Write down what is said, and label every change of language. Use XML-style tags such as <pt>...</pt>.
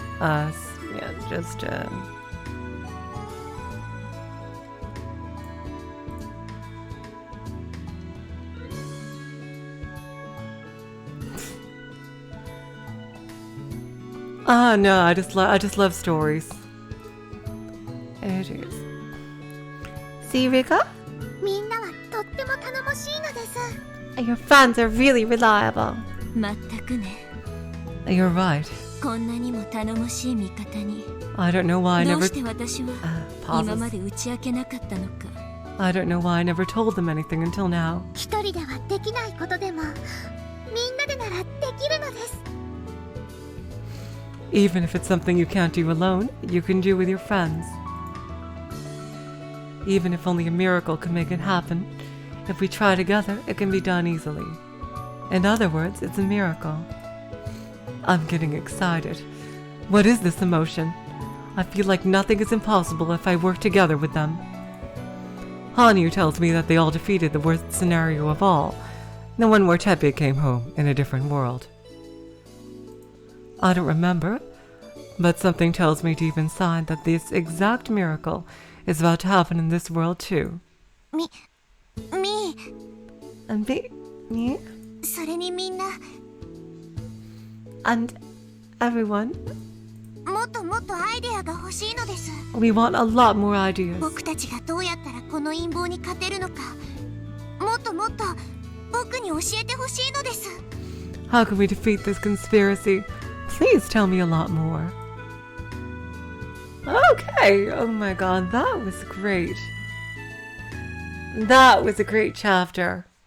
<en>Yeah, just, no, I just love stories. It is. See, Rika?</en> <ja>みんなはとっても頼もしいのです。</ja> <en>Your fans are really reliable.</en> <ja>まったくね。</ja> <en>You're right.</en> <ja>こんなにも頼もしい味方に。</ja> <en>I don't know why I</en> <ja>どう</ja> <en>never</en> <ja>して私は今まで打ち明けなかったのか。</ja> <en>I don't know why I never told them anything until now.</en> <ja>一人ではできないことでも、みんなでならできるのです。</ja> <en>Even if it's something you can't do alone, you can do with your friends. Even if only a miracle can make it happen, if we try together, it can be done easily. In other words, it's a miracle. I'm getting excited. What is this emotion? I feel like nothing is impossible if I work together with them. Hanyu tells me that they all defeated the worst scenario of all, the one where Tepe came home in a different world. I don't remember, but something tells me deep inside that this exact miracle is about to happen in this world too. And me?</en> <ja>それにみんな、</ja> <en>And everyone?</en> <ja>もっともっとアイデアが欲しいのです。</ja> <en>We want a lot more ideas.</en> <ja>僕たちがどうやったらこの陰謀に勝てるのか、もっともっと僕に教えてほしいのです。</ja> <en>How can we defeat this conspiracy? Please tell me a lot more. Okay, oh my god, that was great. That was a great chapter.</en>